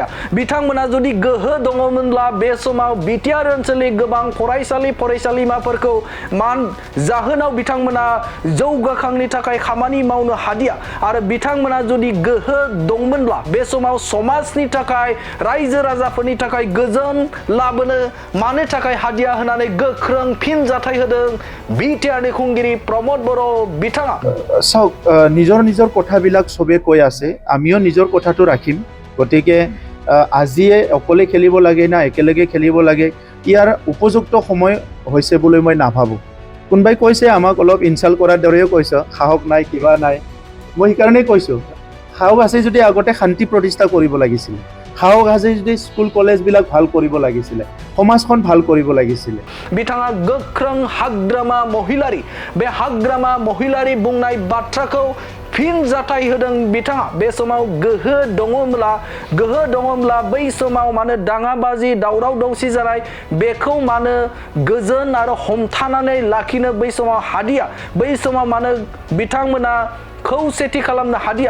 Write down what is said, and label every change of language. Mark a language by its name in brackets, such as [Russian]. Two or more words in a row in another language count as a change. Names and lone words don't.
[Bodo] बिथांमोना जुदि गोहो दङमोनब्ला बे समाव बिटिआर ओनसोलनि गोबां फरायसालि फरायसालिमाफोरखौ जाहोनाव बिथांमोना जौगाखांनि थाखाय खामानि मावनो हादिया। आरो बिथांमोना जुदि गोहो दंमोनब्ला बे समाव समाजनि थाखाय, रायजो राजाफोरनि थाखाय गोजोन लाबोनो मानो थाखाय हादिया होननानै गोख्रों फिनजाथाय होदों बिटिआरनि खुंगिरि प्रमद बर' बिथाङा। [Assamese] চাওক, নিজৰ কথাবিলাক চবে কৈ আছে, আমিও নিজৰ কথাটো ৰাখিম। গতিকে আজিয়ে অকলে খেলিব লাগে না একেলগে খেলিব লাগে, ইয়াৰ উপযুক্ত সময় হৈছে বুলি মই নাভাবোঁ। কোনোবাই কৈছে আমাক অলপ ইনচাল্ট কৰাৰ দৰেও কৈছে, সাহস নাই, কিবা নাই। মই সেইকাৰণেই কৈছোঁ, সাহস আছে যদি আগতে শান্তি প্ৰতিষ্ঠা কৰিব লাগিছিলে, সাহস আছে যদি স্কুল কলেজবিলাক ভাল কৰিব লাগিছিলে, সমাজখন ভাল কৰিব লাগিছিলে। [Bodo] बिथाङा गोख्रों हाग्रामा महिलारी बे हाग्रामा महिलारी बुंनाय बाथ्राखौ फिनजाथाय होदों बिथाङा। बे समाव गोहो दङब्ला बै समाव मानो दाङाबाजि, दावराव दावसि जानाय बेखौ मानो गोजोन आरो हमथानानै लाखिनो बै समाव हादिया, बै समाव मानो बिथांमोना खौसेथि खालामनो हादिया।